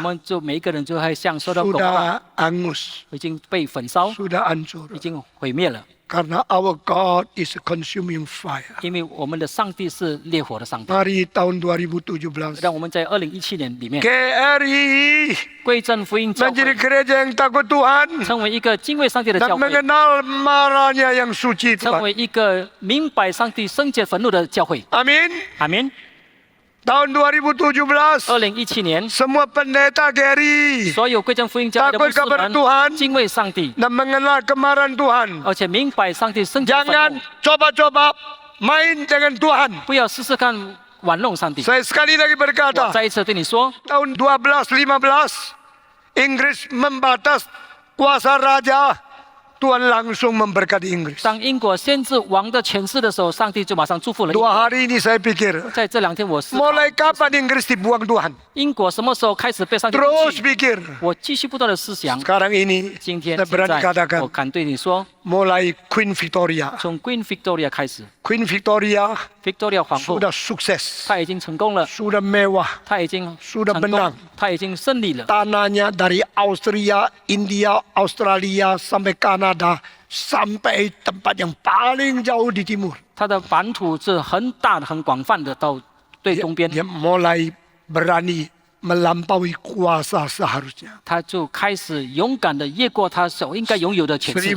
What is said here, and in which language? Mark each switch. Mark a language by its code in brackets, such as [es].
[zh] 们就每一个人就会像说到狗啊， [id] Sudah angus, [zh] 已经被焚烧， [id] sudah hancur. [zh] 已经毁灭了。 [id] Karena [en] our God is a consuming fire. [zh] 因为我们的上帝是烈火的上帝。 [id] Mari tahun 2017 [zh] 让我们在2017年里面， [id] KRI [zh] 归正福音教 [id] menjadi [zh] 会 [id] gereja yang takut Tuhan [zh] 成为一个敬畏上帝的 [id] dan [zh] 教会， [id] mengenal marahnya yang suci [zh] 成 [id] Tuhan. [zh] 为一个明白上帝圣洁愤怒的教会。 [id] Amin. [zh] 阿明。 [id] Tahun 2017 [zh] 2017年， [id] semua pendeta KRI [zh] 所有归正福音教会的牧 [id] takut [zh] 师 [id] kepada [zh] 们 [id] Tuhan [zh] 敬畏上帝， [id] dan mengenal kemarahan Tuhan. [zh] 而且明白上帝圣洁的愤 [id] Jangan [zh] 怒， [id] coba-coba main dengan Tuhan. [zh] 不要试试看玩弄上帝。 [id] Saya sekali lagi [zh] 我 [id] berkata, [zh] 再一次对你说， [id] tahun 1215 Inggris membatas kuasa raja, Tuhan langsung memberkati Inggris. [zh] 当英国先知王的权势的时候，上帝就马上祝福了英 [id] Dua [zh] 国。 [id] hari ini saya pikir, [zh] 在这2天，我思考 [id] mulai kapan Inggris dibuang Tuhan? [zh] 英国什么时候开始被上帝 [id] Terus [zh] 弃？ [id] pikir, [zh] 我继续不断的思想。 [id] sekarang ini [zh] 今天 [id] saya [zh] 现 [id] berani [zh] 在， [id] katakan, [zh] 我敢对你说， [id] mulai Queen Victoria. [zh] 从 Queen Victoria 开始 [id] Queen Victoria [zh] ，Victoria 皇后 [id] sudah sukses, [zh] 她已经成功了， [id] sudah mewah. [zh] 她已经 [id] Sudah [zh] 成 [id] menang [zh] 功，她已经胜利了。 [id] Tanahnya dari Austria, India, Australia sampai Kanada, sampai tempat yang paling jauh di timur. [zh] 她的版土是很大的、很广泛的，到对东边， [id] Dia mulai berani melampaui kuasa seharusnya. [zh] 她就开始勇敢的越过她所应该拥有的权势。